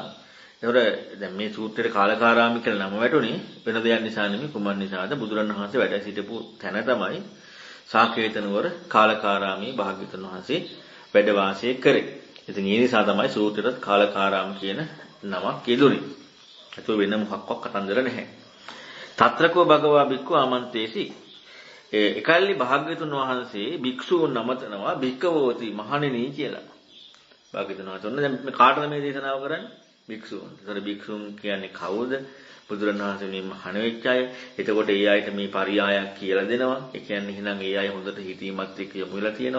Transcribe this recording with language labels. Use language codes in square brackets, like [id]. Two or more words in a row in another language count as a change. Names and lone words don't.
[si] එතකොට දැන් මේ සූත්‍රයේ කාලකාරාමි කියලා නම වැටුනේ වෙන දෙයක් නිසා නෙමෙයි කුමන් නිසාද බුදුරණවහන්සේ වැඩ සිටපු තැන තමයි සාකේත නුවර කාලකාරාමී භාග්‍යවතුන් වහන්සේ වැඩ වාසය කරේ. ඉතින් ඒ නිසා තමයි සූත්‍රයට කාලකාරාම කියන නමක් යෙදුනේ. ඒක වෙන මොකක්වත් කතන්දර නැහැ. [pi] తත්‍රකෝ භගවා බික්ඛු ආමන්තේසි [si] එකල්ලි භාග්‍යවතුන් වහන්සේ භික්ෂූන් නමතනවා භික්ඛවෝති මහණෙනි කියලා. භාග්‍යවතුන් වහන්සේ දැන් මේ කාටද මේ දේශනාව කරන්නේ? භික්ෂූන්. ඒතර භික්ෂූන් කියන්නේ කවුද? බුදුරණවහන්සේ මේ මහණ වෙච්ච අය. එතකොට ඒ අයට මේ පරියායක් කියලා දෙනවා. ඒ කියන්නේ එහෙනම් ඒ අය හොඳට හිතීමත් එක්ක යොමු වෙලා තියෙනවා.